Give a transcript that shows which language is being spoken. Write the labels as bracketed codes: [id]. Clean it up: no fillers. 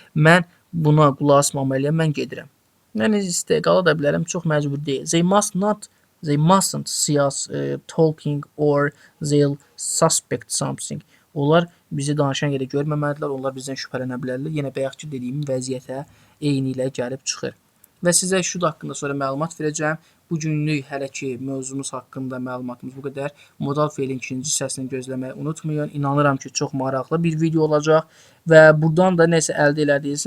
[az] Mən buna qulaq asmamalıyam, mən gedirəm. Yəni qala da bilərəm, çox məcbur deyil. [en] They mustn't see us talking or they'll suspect something. [az] Onlar bizi danışan yerdə görməməlidirlər, onlar bizdən şübhələnə bilərlər. Yenə bayaqki dediyim vəziyyətə eyni ilə gəlib çıxır. Və sizə şut haqqında sonra məlumat verəcəm. Bu günlük hələ ki mövzumuz haqqında məlumatımız bu qədər. Modal feilin ikinci hissəsini gözləməyi unutmayın. İnanıram ki, çox maraqlı bir video olacaq və buradan da nəsə əldə elədiniz.